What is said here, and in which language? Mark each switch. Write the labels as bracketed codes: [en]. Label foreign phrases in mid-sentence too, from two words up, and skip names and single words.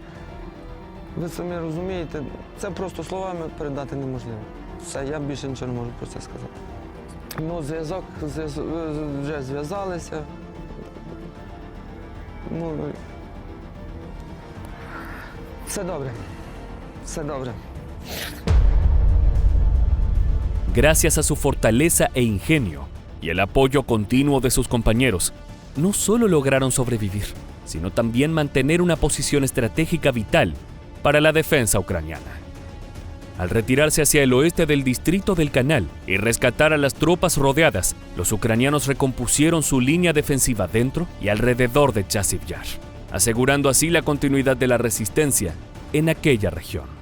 [uk] Ви самі розумієте, це просто словами передати неможливо. Все, я більше нічого не можу про це сказати. Ну, зв'язок вже зв'язалися. Ну, все добре. Все добре. [es] Gracias a su fortaleza e ingenio y el apoyo continuo de sus compañeros, no solo lograron sobrevivir, sino también mantener una posición estratégica vital para la defensa ucraniana. Al retirarse hacia el oeste del distrito del Canal y rescatar a las tropas rodeadas, los ucranianos recompusieron su línea defensiva dentro y alrededor de Chasiv Yar, asegurando así la continuidad de la resistencia en aquella región.